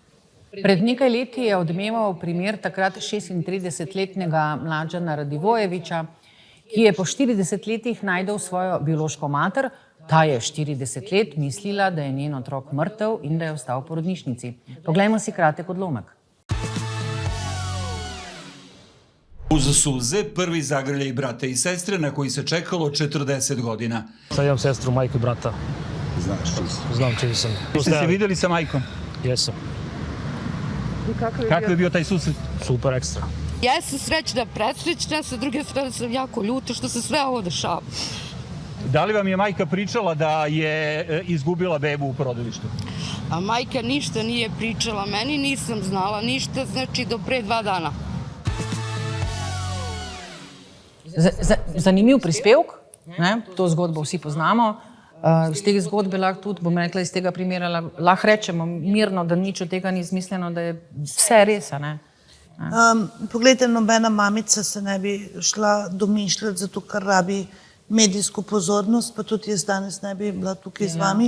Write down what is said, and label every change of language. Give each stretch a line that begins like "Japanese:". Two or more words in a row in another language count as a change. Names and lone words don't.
Slovenian: Pred nekaj leti je odmeval primer takrat 36-letnega Mlađana Radivojevića, ki je po 40 letih najdel svojo biološko mater. Ta je 40 let mislila, da je njen otrok mrtev in da je ostal v porodnišnici. Poglejmo si kratek odlomek.
Serbian: Uz suze prvi zagrljaj brata i sestre na koji se čekalo 40 godina. Sad imam sestru, majku i brata. Znaš čisto. Znam čiji sam. Jeste se vidjeli sa majkom? Jesam. Kako je bio taj susret? Super, ekstra. Ja sam srećna, presrećna, sa druge strane sam jako ljuta što se sve ovo dešava. Da li vam je majka pričala da je izgubila bebu u porodilištu? A majka ništa nije pričala meni, nisam znala ništa, znači do pre 2 dana.
Slovenian: Zanimiv prispevek, to zgodbo vsi poznamo. Iz tega zgodbe lahko tudi, bom rekla, iz tega primera lahko rečemo mirno, da nič od tega ni izmišljeno, da je vse res, ne? Poglejte, nobena mamica se ne bi šla domišljati, zato ker rabi medijsko pozornost, pa tudi jaz danes ne bi bila tukaj z vami.